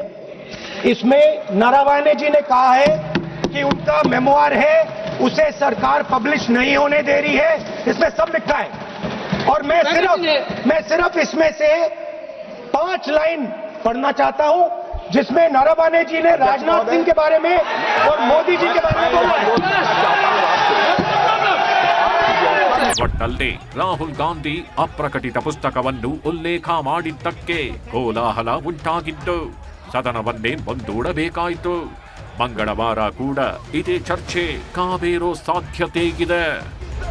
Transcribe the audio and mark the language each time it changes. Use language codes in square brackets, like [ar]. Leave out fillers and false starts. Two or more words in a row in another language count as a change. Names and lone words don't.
[hi] इसमें नारावाने जी ने कहा है कि उनका मेमोआर है, उसे सरकार पब्लिश नहीं होने दे रही है. इसमें सब लिखा है. और मैं सिर्फ इसमें से 5 लाइन पढ़ना चाहता हूं जिसमें नारावाने जी ने राजनाथ सिंह के बारे में और मोदी जी के बारे में बोला है. [kn] ಒಟ್ಟಲ್ಲಿ ರಾಹುಲ್ ಗಾಂಧಿ ಅಪ್ರಕಟಿತ ಪುಸ್ತಕವನ್ನು ಉಲ್ಲೇಖ ಮಾಡಿದ್ದಕ್ಕೆ ಕೋಲಾಹಲ ಉಂಟಾಗಿದ್ದು ಸದನವನ್ನೇ ಮುಂದೂಡಬೇಕಾಯಿತು. ಮಂಗಳವಾರ ಕೂಡ ಇದೇ ಚರ್ಚೆ ಕಾವೇರೋ ಸಾಧ್ಯತೆ ಇದೆ.